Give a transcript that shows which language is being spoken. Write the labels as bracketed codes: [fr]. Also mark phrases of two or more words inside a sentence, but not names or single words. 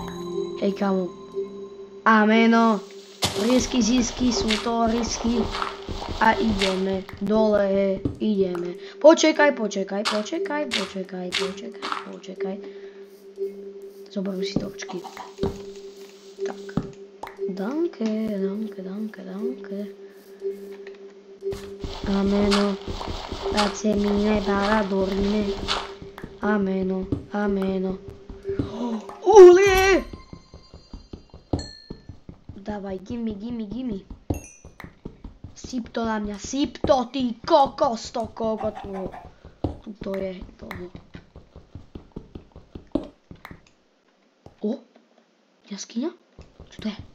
[sk] Hej kamo. Ameno. Risky, zisky, sú to risky. A ideme dole, ideme. Počekaj. Zoberú si točky. Tak. Danke. Ameno. [it] Grazie mille, paradorne. [sk] Ameno. Uhlie! Dávaj, gimme. Syp to na mňa, syp to, ty kokos, to kokotu. To je toho. O, jaskyňa? Čo to je?